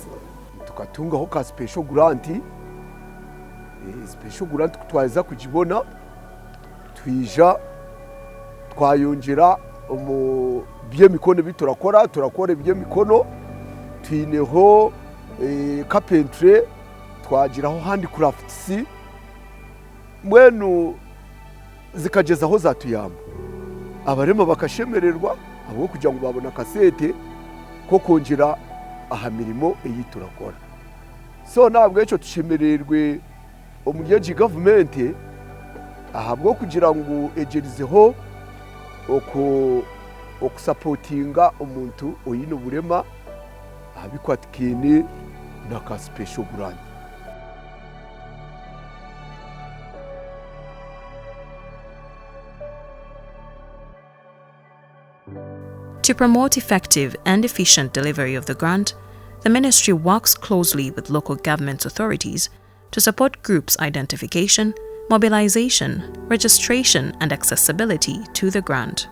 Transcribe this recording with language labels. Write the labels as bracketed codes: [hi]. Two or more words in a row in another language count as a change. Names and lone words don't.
[nyn] tukatunga ho ka [en] special grant [nyn] twaiza kujibona twija twayongera mu byemikono biturakora byemikono twineho carpentry twagiraho handicrafts mwenu zikagezaho zatuyamba abarema bakashemererwa abo kugira ngo babona kasete ko kongera aha mirimo eyiturakora so nabwo eco tushemererwe omuryeji government ahabwo kugira ngo egerizeho okusupportinga omuntu oyino burema abikwatikine na ka [en] special grant. To promote effective and efficient delivery of the grant, the ministry works closely with local government authorities to support groups' identification, mobilization, registration, and accessibility to the grant.